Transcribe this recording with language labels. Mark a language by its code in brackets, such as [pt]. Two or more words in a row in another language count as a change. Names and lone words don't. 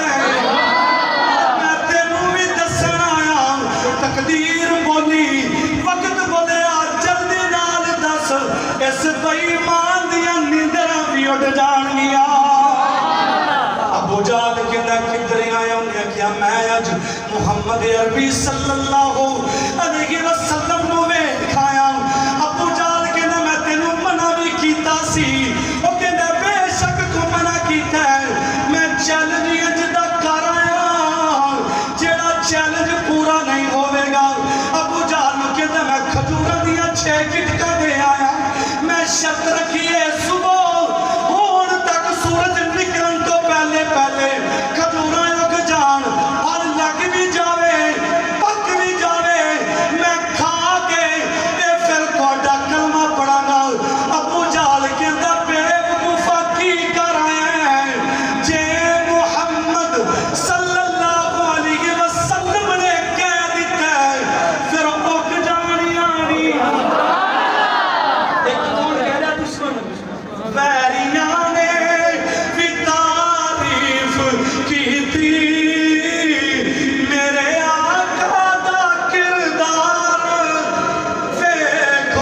[pa] ਮੈਂ ਤੈਨੂੰ ਭੀ ਦੱਸਣ ਆਇਆ। ਤਕਦੀਰ ਬੋਲੀ, ਵਕਤ ਬੋਲਿਆ, ਜਲਦੀ ਨਾਲ ਦੱਸ, ਇਸ ਬੇਈਮਾਨ ਦੀਆਂ ਨੀਂਦਰਾਂ ਭੀ ਉੱਡ ਜਾਣਗੀਆਂ। ਅਬੂ ਜਾਲ ਕਹਿੰਦਾ ਕਿੱਧਰ ਆਇਆ? ਉਨ੍ਹੇਂ ਆਖਿਆ ਮੈਂ ਅੱਜ ਮੁਹੰਮਦ ਅਰਬੀ [ar] صلى الله عليه وسلم [pa] ਨੂੰ ਵਿਖਾਇਆ। ਅਬੂ ਜਾਲ ਕਹਿੰਦਾ ਮੈਂ ਤੈਨੂੰ ਮਨ੍ਹਾ ਭੀ ਕੀਤਾ ਸੀ। ਓ ਕਹਿੰਦਾ ਬੇਸ਼ੱਕ ਤੂ ਮਨ੍ਹਾ ਕੀਤਾ ਹੈ, ਮੈਂ ਚੈਲੇਂਜ ਅੱਜ ਦਾ ਕਰ ਆਇਆ, ਜਿਹੜਾ ਚੈਲੇਂਜ ਪੂਰਾ ਨਹੀਂ ਹੋਵੇਗਾ। ਅਬੂ ਜਾਲ ਨੂੰ ਕਹਿੰਦਾ ਮੈਂ ਖਜੂਰਾਂ ਦੀਆਂ 6 ਗਿਟਕਾਂ ਦੇ ਆਇਆ, ਮੈਂ ਸ਼ਰਤ ਰੱਖੀ ਹੈ ਸੁਬ੍ਹਾ ਹੋਣ ਤਕ ਸੂਰਜ ਨਿਕਲਣ ਤੋ ਪਹਿਲੇ ਪਹਿਲੇ ਖਜੂਰਾਂ ਉੱਗ ਜਾਣ, ਫਲ ਲੱਗ ਭੀ ਜਾਵੇ, ਪੱਕ ਭੀ ਜਾਵੇ, ਮੈਂ ਖਾ ਕੇ ਫਿਰ ਤੁਹਾਡਾ ਕਲਮਾ ਪੜ੍ਹਾਂਗਾ। ਅਬੂ ਜਾਲ ਕਹਿੰਦਾ ਬੇਵਕੂਫ਼ਾ ਕੀ ਕਰ ਆਇਆ ਹੈ? ਜੇ ਮੁਹੰਮਦ [ar] صلى الله عليه وسلم [pa] ਨੇ ਕਹਿ ਦਿੱਤਾ ਹੈ ਫਿਰ ਉੱਗ ਜਾਣੀਆਂ ਨਹੀਂ। [ur] ایک کون کہہ رہا دشمن? [pa] ਵੈਰੀਆਂ ਨੇ ਭੀ ਤਾਰੀਫ਼ ਕੀਤੀ, ਮੇਰੇ ਆਕਾ ਦਾ ਕਿਰਦਾਰ ਵੇਖੋ।